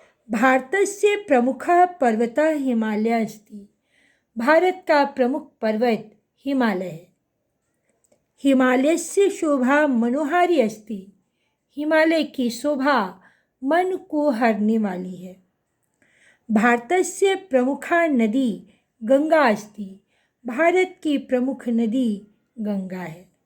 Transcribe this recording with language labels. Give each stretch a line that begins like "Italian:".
Sanskrit: भारतस्य प्रमुखः पर्वतः हिमालय अस्ति।
Hindi: भारत का प्रमुख पर्वत हिमालय है।
Sanskrit: हिमालयस्य शोभा मनोहारी अस्ति।
Hindi: हिमालय की शोभा मन को हरने वाली है।
Sanskrit: भारतस्य प्रमुखा नदी गंगा अस्ति।
Hindi: भारत की प्रमुख नदी गंगा है।